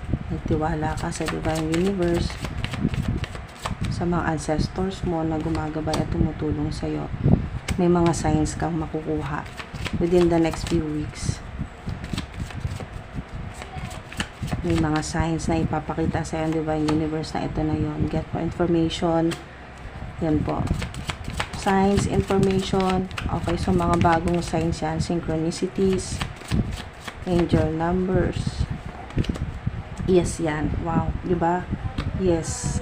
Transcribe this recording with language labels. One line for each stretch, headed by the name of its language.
Filipino: Nagtiwala ka sa Divine Universe, sa mga ancestors mo na gumagabay at tumutulong sa'yo. May mga signs kang makukuha
English: within the next few weeks.
Filipino: May mga signs na ipapakita sa yung Divine Universe na ito na yon.
English: Get more information.
Filipino: Yan po.
English: Signs, information. Okay, so
Filipino: mga bagong
English: signs
Filipino: yan.
English: Synchronicities. Angel numbers. Yes yan. Wow.
Filipino: Diba?
English: Yes.